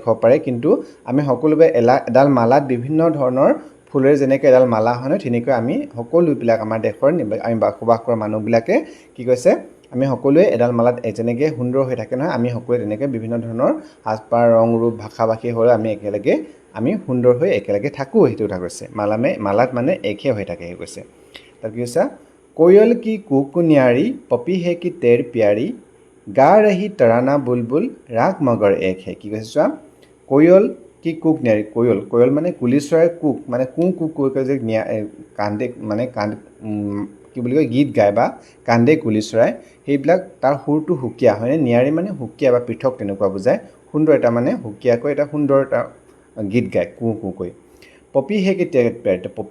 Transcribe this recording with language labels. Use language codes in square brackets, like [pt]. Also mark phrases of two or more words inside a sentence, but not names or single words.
[as] হ'ব পাৰে কিন্তু আমি সকলোৱে এডাল মালাত বিভিন্ন ধৰণৰ ফুলেৰ যেনেকৈ এডাল মালা হয় তেনেকৈ আমি সকলোবিলাক আমাৰ দেশৰ আমি বসবাস কৰা মানুহবিলাকে কি কৈছে আমি সকলোৱে এডাল মালাত যেনেকৈ সুন্দৰ হৈ থাকে নহয় আমি সকলোৱে তেনেকৈ বিভিন্ন ধৰণৰ সাজপাৰ ৰং ৰূপ ভাষা ভাষী হৈ আমি একেলগে আমি সুন্দৰ হৈ একেলগে থাকোঁ সেইটো কথা কৈছে মালাত মানে একে হৈ থাকে কৈছে তাৰ কি কৈছে [hi] कोयल की कूक न्यारी पपी है कि तेर प्यारी गा रही तराना बुलबुल राग मगर एक है [as] কি কৈছে চোৱা [hi] कोयल की कूक न्यारी कोयल [as] মানে কুলি চৰাইৰ কুক মানে কুকৈ যে কান্দে মানে কি বুলি কয় গীত গায় বা কান্দে কুলি চৰাই সেইবিলাক তাৰ সুৰটো হুকিয়া হয় ন্যাৰী মানে হুকিয়া বা পৃথক তেনেকুৱা বুজায় সুন্দৰ এটা মানে হুকিয়াকৈ এটা সুন্দৰ এটা গীত গায় কুকৈ [hi] पपी है कि तेर प्यारी पपी